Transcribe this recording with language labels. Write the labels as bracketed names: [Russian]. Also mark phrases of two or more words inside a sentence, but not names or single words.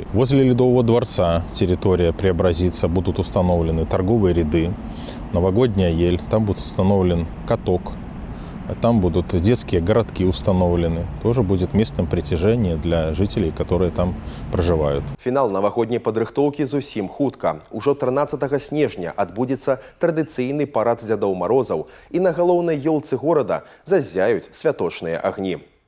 [Russian] Возле Ледового дворца территория преобразится, будут установлены торговые ряды, новогодняя ель, там будет установлен каток. Там будут детские городки установлены. Тоже будет местом притяжения для жителей, которые там проживают. [Belarusian] Финал новогодней падрыхтоўкі зусім хутка. Ужо 13 снежня адбудзецца традыцыйны парад Дзядоў Марозаў, і на галоўнай ёлцы горада заззяюць святочныя агні.